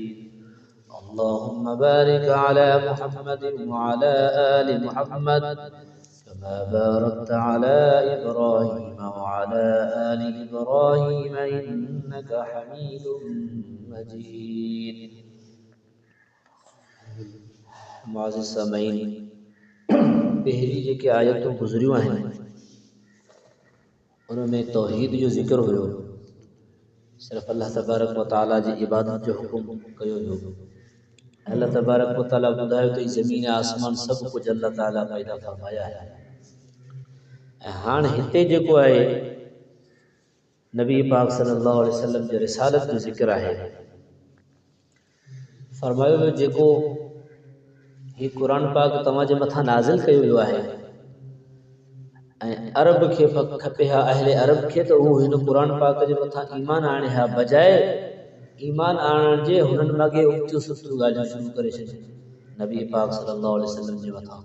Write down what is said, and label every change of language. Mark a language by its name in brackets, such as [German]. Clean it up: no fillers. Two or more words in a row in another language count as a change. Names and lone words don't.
[Arabic] اللهم بارك على محمد وعلى آل محمد كما باركت على إبراهيم وعلى آل إبراهيم إنك حميد مجيد. [Sindhi] मुआज़िज़ सामीन, पहली जेके आयतूं गुज़रियूं आहिनि उनमें तौहीद जो ज़िक्र हुयो, सिर्फ़ अल्लाह [Arabic] تبارك وتعالى [Sindhi] जी इबादत जो हुकुम कयो हो। अल्लाह [Arabic] تبارك وتعالى [Sindhi] ॿुधायो त ज़मीन आसमान सभु कुझु अल्लाह ताला पैदा फरमाया है। ऐं हाणे हिते जेको आहे नबी पाक [Arabic] صلى الله عليه وسلم [Sindhi] जे रिसालत जो ज़िक्र आहे। फरमायो वियो जेको ही कुरान पाक तव्हां जे मथां नाज़िल कयो वियो आहे ऐं अरब खे खपे हा, अहले अरब खे त उहो हिन कुरान पाक जे मथां ईमान आणे हा, बजाए ईमान आणण जे हुननि मागे उक्तियूं सुठियूं ॻाल्हियूं शुरू करे छॾियूं नबी पाक [Arabic] صلى الله عليه وسلم [Sindhi] जे मथां।